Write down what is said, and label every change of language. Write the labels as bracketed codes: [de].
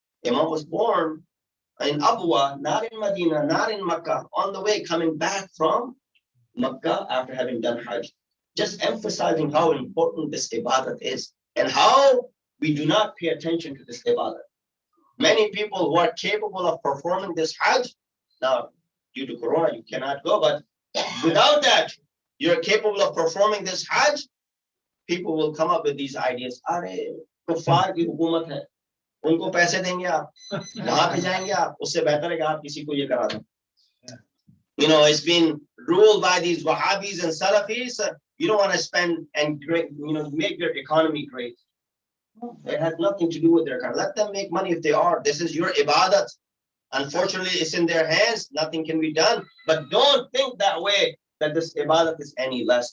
[en] Imam was born in Abwa, not in Medina, not in Makkah, on the way coming back from Makkah after having done Hajj. Just emphasizing how important this ibadat is and how we do not pay attention to this ibadah. Many people who are capable of performing this Hajj, now due to Corona, you cannot go, but without that, you're capable of performing this Hajj, people will come up with these ideas. [hi] अरे कुफार की हुकूमत है, उनको पैसे देंगे आप, वहां पे जाएंगे आप, उससे बेहतर है कि आप किसी को ये करा दें. [en] You know, it's been ruled by these Wahhabis and Salafis. You don't want to spend and make their economy great. It has nothing to do with their economy. Let them make money if they are. This is your ibadat. Unfortunately, it's in their hands. Nothing can be done. But don't think that way, that this ibadat is any less.